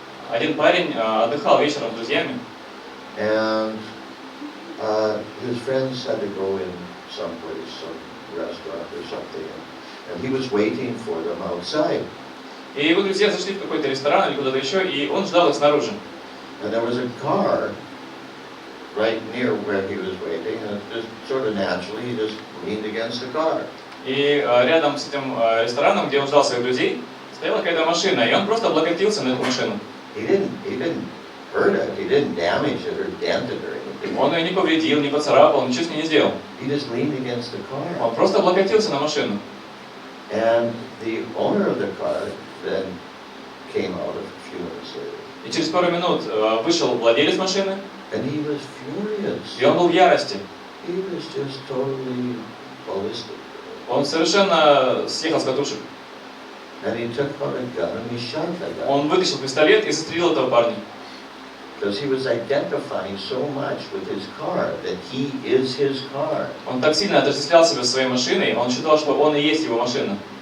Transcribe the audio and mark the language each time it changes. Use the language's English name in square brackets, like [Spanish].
[Russian] Один парень отдыхал вечером с друзьями, [English] And his friends had to go in someplace, some restaurant or something, and he was waiting for them outside. [Russian] и его друзья зашли в какой-то ресторан или куда-то еще, и он ждал их снаружи. [English] And there was a car right near where he was waiting, and just sort of naturally he just leaned against the car. [Russian] И рядом с этим рестораном, где он ждал своих друзей, стояла какая-то машина, и он просто облокотился на эту машину. [English] He didn't hurt it, he didn't damage it or dent it or anything. [Russian] Он ее не повредил, не поцарапал, ничего с ней не сделал. [English] He just leaned against the car. [Russian] Он просто облокотился на машину. [English] And the owner of the car then came out a few minutes later. [Russian] И через пару минут вышел владелец машины, [English] And he was furious. [Russian] и он был в ярости. [English] He was just totally ballistic. [Russian] Он совершенно съехал с катушек. [English] And he took out a gun and he shot that guy. [Russian] Он вытащил пистолет и застрелил этого парня. [English] Because he was identifying so much with his car that he is his car. [Russian] Он так сильно отождествлял себя своей машиной, он считал, что он и есть его машина.